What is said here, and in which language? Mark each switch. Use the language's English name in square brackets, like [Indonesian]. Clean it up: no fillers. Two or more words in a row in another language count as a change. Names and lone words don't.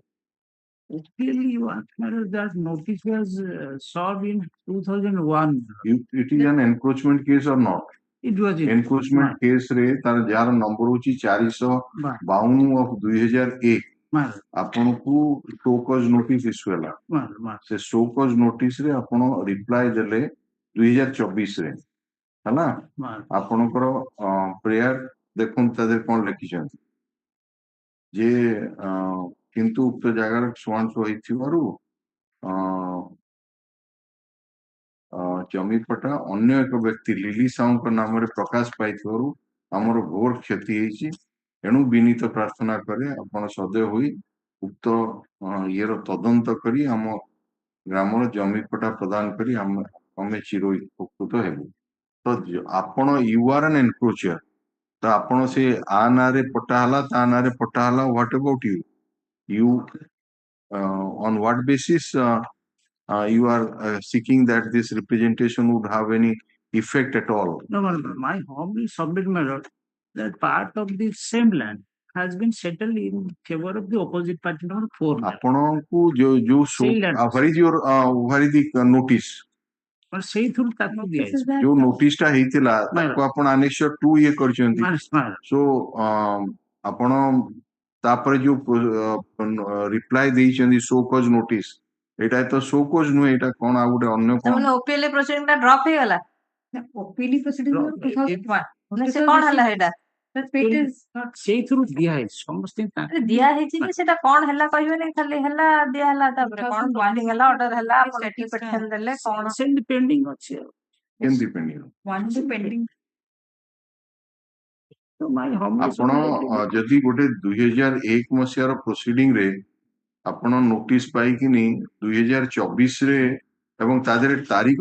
[English] Clearly, what matters that notice was served in 2001. It is an encroachment case or not? It was in encroachment case [Odia] ରେ ତାର ଯାର ନମ୍ବର ହଉଛି 452 of 2001 ଆପଣଙ୍କୁ [English] show cause notice issue [Odia] ହେଲା ସେ [English] show cause notice [Odia] ରେ ଆପଣ reply ଦେଲେ 2024 ରେ ହେଲା ଆପଣଙ୍କର prayer ଦେଖନ୍ତୁ ତା ଦେହରେ କଣ ଲେଖିଛନ୍ତି ଯେ କିନ୍ତୁ ଉକ୍ତ ଜାଗାରେ ଶୁଆଂଶୁ ହେଇଥିବାରୁ ଜମି ପଟା ଅନ୍ୟ ଏକ ବ୍ୟକ୍ତି ଲିଲି ସାହୁଙ୍କ ନାମରେ ପ୍ରକାଶ ପାଇଥିବାରୁ ଆମର ଘୋର କ୍ଷତି ହେଇଛି ଏଣୁ ବିନୀତ ପ୍ରାର୍ଥନା କରେ ଆପଣ ସଦୟ ହୋଇ ଉକ୍ତ ଇଏର ତଦନ୍ତ କରି ଆମ ଗ୍ରାମର ଜମି ପଟା ପ୍ରଦାନ କରି ଆମେ ଚିର ଉପକୃତ ହେବୁ ତ ଆପଣ [English] you are an encroacher [Odia] ତ ଆପଣ ସେ ଆ ନାଁରେ ପଟା ହେଲା ତା ନାଁରେ ପଟା ହେଲା [English] what about you on what basis you are seeking that this representation would have any effect at all? No, my home is submit my lord that part of the same land has been settled in favor of the opposite party number 4. ଆପଣଙ୍କୁ ଯୋଉ where is the notice? [Odia] But ସେଇ ଥ୍ରୁ ତାକୁ ଦିଆଯାଇଛି ଯୋଉ notice ଟା ହେଇଥିଲା ତାକୁ ଆପଣ annexure 2 ଇଏ କରିଛନ୍ତି so ଆପଣ ତାପରେ ଯୋଉ ରିପ୍ଲାଏ ଦେଇଛନ୍ତି [English] show cause notice [Odia] ଏଇଟା ତ [English] show cause [Odia] ନୁହେଁ ଏଇଟା କଣ ଆଉ ଗୋଟେ ଅନ୍ୟ କଣ ମାନେ OPL proceeding ଟା drop ହେଇଗଲା OPL proceeding 2001 ସେ କଣ ହେଲା ସେଇଟା ସେଇ ଥ୍ରୁ ଦିଆହେଇଛି ସମସ୍ତେ ଦିଆ ହେଇଛି ଯେ ସେଟା କଣ ହେଲା କହିବେନି ଖାଲି ହେଲା ଦିଆ ହେଲା ତାପରେ କଣ ୱାର୍ଡିଂ ହେଲା ଅର୍ଡର ହେଲା ଆପଣ petition ଦେଲେ କଣ ସେମିତି ପେଣ୍ଡିଂ ଅଛି ଆଉ କେମିତି ପେଣ୍ଡିଂ ଆପଣ ଯଦି ଗୋଟେ 2001 ମସିହାର ପ୍ରୋସିଡିଂ ରେ ଆପଣ ନୋଟିସ ପାଇକିନି 2024 ରେ ଏବଂ ତା ଦେହରେ ତାରିଖ